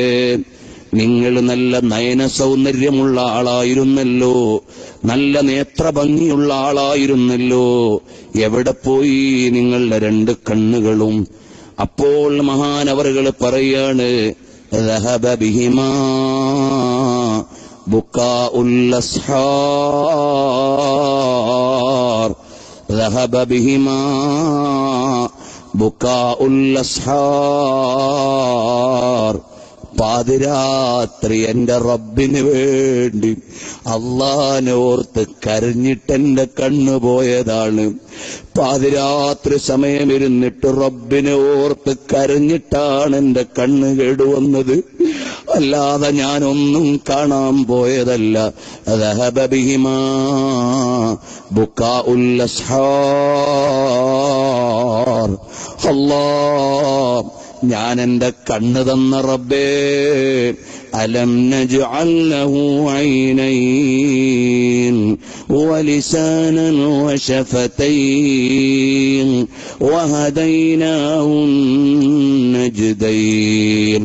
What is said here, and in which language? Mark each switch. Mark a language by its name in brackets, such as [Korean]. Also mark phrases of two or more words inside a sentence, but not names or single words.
[Malayalam] നിങ്ങൾ നല്ല നയന സൗന്ദര്യമുള്ള ആളായിരുന്നല്ലോ, നല്ല നേത്രഭംഗിയുള്ള ആളായിരുന്നല്ലോ, എവിടെ പോയി നിങ്ങളുടെ രണ്ട് കണ്ണുകളും? അപ്പോൾ മഹാനവറുകൾ പറയാണ്, [Arabic] ذهب بهما بكاء الأسحار ذهب بهما بكاء الأسحار. [Malayalam] പാതിരാത്രി എന്റെ റബ്ബിന് വേണ്ടി അള്ളാനെ ഓർത്ത് കരഞ്ഞിട്ടെന്റെ കണ്ണു പോയതാണ്. പാതിരാത്രി സമയമിരുന്നിട്ട് റബ്ബിനെ ഓർത്ത് കരഞ്ഞിട്ടാണ് എന്റെ കണ്ണ് കേടുവന്നത്, അല്ലാതെ ഞാനൊന്നും കാണാൻ പോയതല്ല. [Arabic] ذهب بهما بكاء الأسحار. [Malayalam] അല്ലാഹ്, ഞാൻ എന്റെ കണ്ണ് തന്ന റബ്ബേ, [Arabic] ألم نجعل له عينين ولسانا وشفتين وهديناه النجدين.